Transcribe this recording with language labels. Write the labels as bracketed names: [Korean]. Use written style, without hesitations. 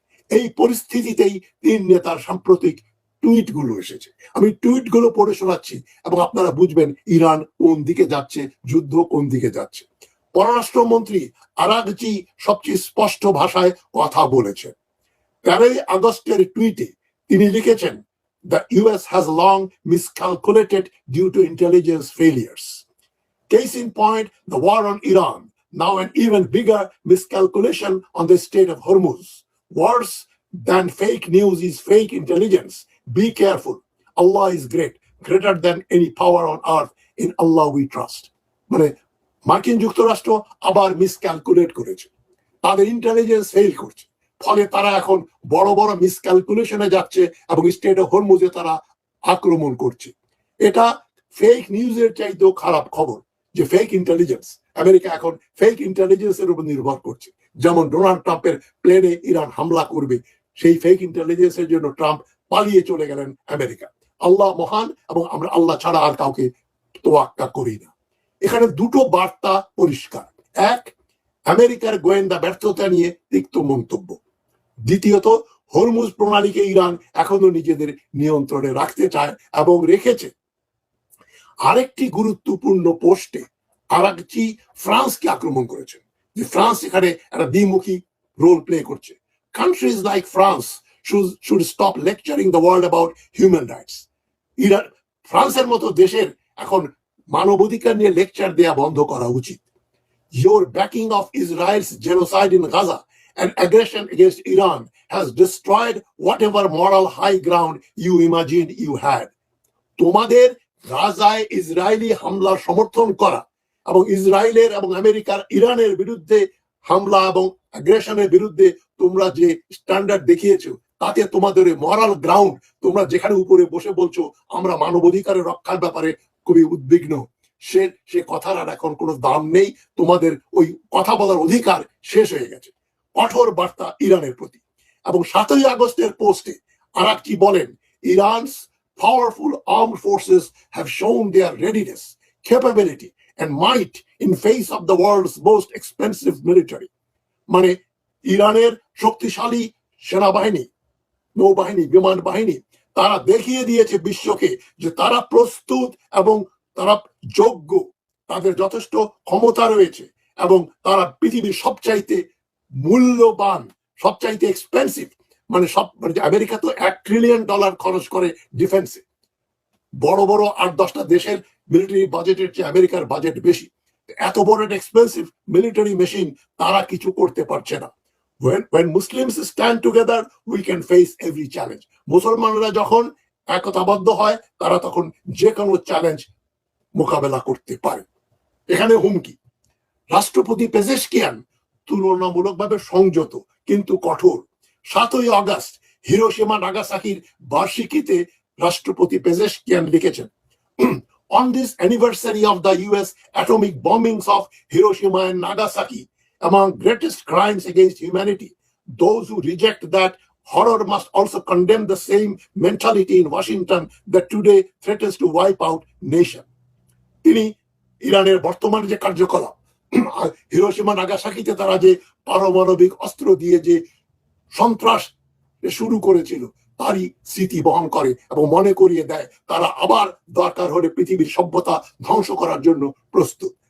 [Bangla] এই পরিস্থিতিতেই 3 নেতার সাম্প্রতিক টুইটগুলো এসেছে। আমি টুইটগুলো পড়ে শোনাচ্ছি এবং আপনারা বুঝবেন ইরান কোন দিকে যাচ্ছে, যুদ্ধ কোন দিকে যাচ্ছে। পররাষ্ট্রমন্ত্রী আরাগচি সবচেয়ে স্পষ্ট ভাষায় কথা বলেছেন। 13 আগস্টের টুইটে তিনি লিখেছেন, [English] The US has long miscalculated due to intelligence failures. Case in point, the war on Iran, now an even bigger miscalculation on the Strait of Hormuz. Worse than fake news is fake intelligence. Be careful. Allah is great, greater than any power on earth. In Allah we trust. [Bangla] মানে মার্কিন যুক্তরাষ্ট্র আবার মিসক্যালকুলেট করেছে, তাদের intelligence fail করছে, ফলে তারা এখন বড় বড় মিসক্যালকুলেশনে যাচ্ছে এবং স্টেট অফ হরমুজে তারা আক্রমণ করছে। এটা ফেক নিউজের চাইতেও খারাপ খবর যে ফেক ইন্টেলিজেন্স, আমেরিকা এখন ফেক ইন্টেলিজেন্সের উপর নির্ভর করছে। যেমন ডোনাল্ড ট্রাম্পের প্লেনে ইরান হামলা করবে, সেই ফেক ইন্টেলিজেন্সের জন্য ট্রাম্প পালিয়ে চলে গেলেন আমেরিকা। আল্লাহ মহান এবং আমরা আল্লাহ ছাড়া আর কাউকে তোয়াক্কা করি না। এখানে দুটো বার্তা পরিষ্কার। এক, আমেরিকার গোয়েন্দা ব্যর্থতা নিয়ে তিক্ত মন্তব্য। দ্বিতীয়ত, হরমুজ প্রণালীকে ইরান এখনো নিজেদের নিয়ন্ত্রণে রাখতে চায় এবং রেখেছে। আরেকটি গুরুত্বপূর্ণ পোস্টে আরাগচি ফ্রান্সকে আক্রমণ করেছেন, যে ফ্রান্স এখানে একটা দ্বিমুখী রোল প্লে করছে। [English] Countries like France should stop lecturing the world about human rights. [Bangla] Iran ফ্রান্সের মতো দেশের এখন মানবাধিকার নিয়ে লেকচার দেয়া বন্ধ করা উচিত। [English] Your backing of Israel's genocide in Gaza and aggression against Iran has destroyed whatever moral high ground you imagined you had. [Bangla] তোমাদের গাজায় ইসরায়েলি হামলা সমর্থন করা এবং ইসরায়েলের এবং আমেরিকার ইরানের বিরুদ্ধে হামলা এবং অ্যাগ্রেশনের বিরুদ্ধে তোমরা যে স্ট্যান্ডার্ড দেখিয়েছো, তাতে তোমাদের মরাল গ্রাউন্ড, তোমরা যেখানে উপরে বসে বলছো আমরা মানবাধিকারের রক্ষার ব্যাপারে খুবই উদ্বিগ্ন, সে কথার আর এখন কোনো দাম নেই। তোমাদের ওই কথা বলার অধিকার শেষ হয়ে গেছে। কঠোর বার্তা ইরানের প্রতি। এবং 7ই আগস্টের পোস্টে আরাকচি বলেন, [English] Iran's powerful armed forces have shown their readiness, capability and might in face of the world's most expensive military. [Bangla] মানে ইরানের শক্তিশালী সেনাবাহিনী, নৌবাহিনী, বিমান বাহিনী তারা দেখিয়ে দিয়েছে বিশ্বকে যে তারা প্রস্তুত এবং তারা যোগ্য, তাদের যথেষ্ট ক্ষমতা রয়েছে এবং তারা পৃথিবীর সবচাইতে মূল্যবান, সবচাইতে এক্সপেন্সিভ, মানে আমেরিকা তো $1 ট্রিলিয়ন খরচ করে ডিফেন্সে। বড় বড় 8-10টা দেশের মিলিটারি বাজেটের চেয়ে আমেরিকার বাজেট বেশি। এত বড় একটা এক্সপেন্সিভ মিলিটারি মেশিন তারা কিছু করতে পারছে না। [English] When Muslims stand together, we can face every challenge. [Bangla] মুসলমানরা যখন একতাবদ্ধ হয় তারা তখন যে কোনো চ্যালেঞ্জ মোকাবেলা করতে পারে। এখানে হুমকি। রাষ্ট্রপতি পেজেশকিয়ান তুলনামূলকভাবে সংযত কিন্তু কঠোর। 7ই আগস্ট হিরোশিমা নাগাসাকির বার্ষিকীতে রাষ্ট্রপতি পেজেশকিয়ান লিখেছেন, [English] On this anniversary of the US atomic bombings of Hiroshima and Nagasaki, among greatest crimes against humanity, those who reject that horror must also condemn the same mentality in Washington that today threatens to wipe out nation. [Bangla] তিনি ইরানের বর্তমান যে কার্যকলাপ, Hiroshima নাগাসাকিতে তারা যে পারমাণবিক অস্ত্র দিয়ে যে সন্ত্রাস শুরু করেছিল তারই স্মৃতি বহন করে এবং মনে করিয়ে দেয় তারা আবার দরকার হলে পৃথিবীর সভ্যতা ধ্বংস করার জন্য প্রস্তুত।